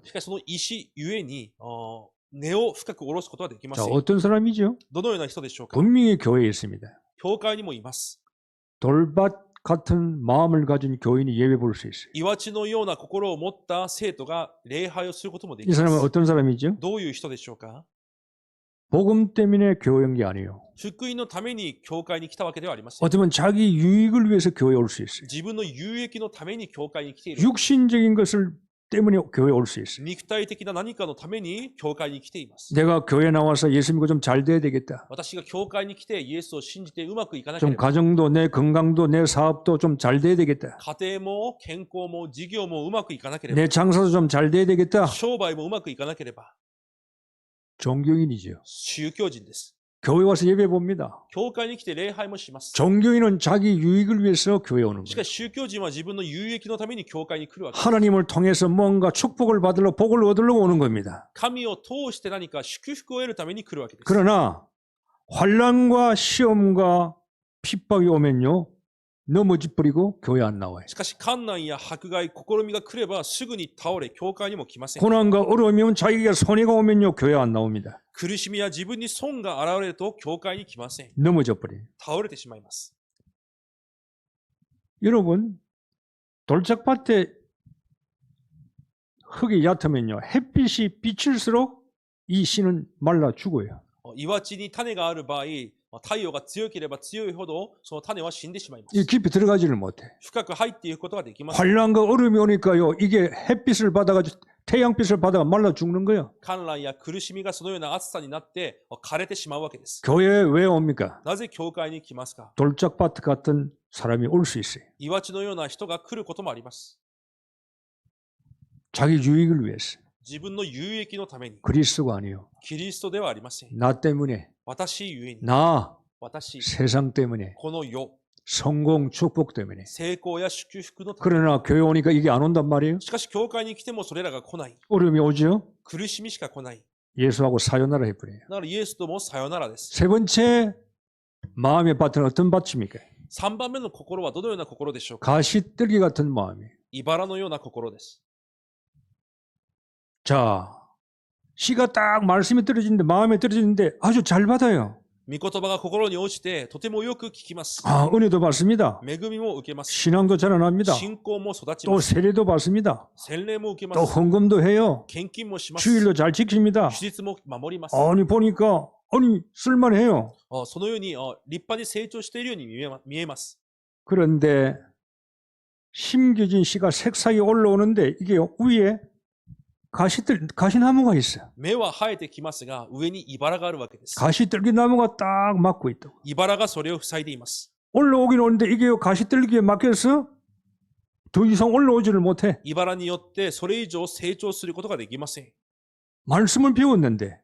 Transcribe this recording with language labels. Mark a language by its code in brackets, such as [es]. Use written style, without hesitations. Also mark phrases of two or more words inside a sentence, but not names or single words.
[ja] しかしその石ゆえに根を深く下ろすことはできま [ko] 자, [ja] せん。 [ko] 어떤 사람이죠? [ja] どのような人でしょうか。 [ko] 분명히 교회에 있습니다. [ja] 教会にもいます。 [ko] 돌밭 같은 마음을 가진 교인이 예배 볼 수 있어요. [ja] 岩地のような心を持った生徒が礼拝をすることもでき [ko] 이 [ja] ま [ko] 사람은 [ja] す。 [ko] 어떤 사람이죠? [ja] どういう人でしょうか。 [ko] 복음 때문에 교회 온 게 아니에요. [ja] 福音のために教会に来たわけではありません。 [ko] 어쩌면 자기 유익을 위해서 교회에 올 수 있어요. [ja] 自分の有益のために教会に来ている。 [ko] 육신적인 것을 때문에 교회에 올 수 있어요. [ja] 肉体的な何かのために教会に来ています。 [ko] 내가 교회 나와서 예수 믿고 좀 잘 돼야 되겠다. [ja] 私が教会に来てイエスを信じてうまくいかなけ [ko] 좀 [ja] れば、 [ko] 가정도 내 건강도 내 사업도 좀 잘 돼야 되겠다. [ja] 家庭も健康も事業もうまくいかなければ、 [ko] 내 장사도 좀 잘 돼야 되겠다. [ja] 商売もうまくいかなければ、 [ko] 종교인이죠. [ja] 宗教人です。 [ko] 교회 와서 예배 봅니다. [ja] 教会に来て礼拝もします。 [ko] 종교인은 자기 유익을 위해서 교회에 오는 [ja] し [ko] 거예요. [ja] かし宗教人は自分の有益のために教会に来るわけです。 [ko] 하나님을 통해서 뭔가 축복을 받으려 복을 얻으려고 오는 겁니다. [ja] 神を通して何か祝福を得るために来るわけです。 [ko] 그러나 환난과 시험과 핍박이 오면요 넘어지 버리고 교회 안 나와요. [ja] しかし困難や迫害、試みが来ればすぐに倒れ、教会にも来ません。 [ko] 고난과 어려움이 오면 자기가 손해가 오면요 교회 안 나옵니다. [ja] 苦しみや自分に損が現れると教会に来ません。 [ko] 넘어져 버려요. [ja] 倒れてしまいます。 [ko] 여러분 돌짝밭에 흙이 얕으면요 햇빛이 비칠수록 이 씨는 말라 죽어요. [ja] 岩地に種がある場合、太陽が強ければ強いほどその種は死んでしまいま [ko] 이 [ja] す。 [ko] 깊이 들어가지를 못해. [ja] 深く入っていくことができません。 [ko] 환난과 어려움이 오니까요 이게 햇빛을 받아가지고 태양빛을 받아가 말라 죽는 거예요. [ja] 観覧や苦しみがそのような暑さになって枯れてしまうわけです。 [ko] 교회에 왜 옵니까? [ja] なぜ教会に来ますか。 [ko] 돌짝밭 같은 사람이 올 수 있어요. [ja] 岩地のような人が来ることもあります。 [ko] 자기 유익을 위해서. [ja] 自分の有益のために、 [ko] 그리스도가 아니요. [ja] キリストではありません。 [ko] 나 때문에, [ja] 私ゆえに、 [ko] 나, [ja] 私、 [ko] 세상 때문에, [ja] この世、 [ko] 성공, 축복 때문에. [ja] 成功や祝福のために。 [ko] 그러나 교회 오니까 이게 안 온단 말이에요. [ja] しかし、教会に来てもそれらが来ない。 [ko] 어려움이 오죠. [ja] 苦しみしか来ない。 [ko] 예수하고 사요나라 해버려요. [ja] だからイエスともさよならです。 [ko] 세 번째 마음의 밭은 어떤 밭입니까? [ja] 3 番目の心はどのような心でしょうか。 [ko] 가시떨기 같은 마음이에요. [ja] 茨のような心です。 [ko] 자, 씨가 딱 말씀이 떨어지는데 마음에 떨어지는데 아주 잘 받아요. [ja] 御言葉が心に落ちてとてもよく聞きます。 [ko] 아, 은혜도 받습니다. [ja] 恵みも受けます。 [ko] 신앙도 자라납니다. [ja] 信仰も育ち [ko] 또 [ja] ます。 [ko] 세례도 받습니다. [ja] 洗礼も受けま [ko] 또 [ja] す。 [ko] 헌금도 해요. [ja] 献金もします。 [ko] 주일도 잘 지킵니다. [ja] 手術も守ります。 [ko] 아니 보니까 아니 쓸만해요. [ja] そのように立派に成長しているように見えます。 [ko] 그런데 심겨진 씨가 색상이 올라오는데 이게 위에 가시나무가 있어요. [ja] 芽は生えてきますが、上に茨があるわけです。 [ko] 가시떨기 나무가 딱 막고 있다고. [ja] 茨がそれを塞いでいます。 [ko] 올라오긴 오는데 이게 가시떨기에 막혀서 더 이상 올라오지를 못해. [ja] 茨によってそれ以上成長することができません。 [ko] 말씀을 배웠는데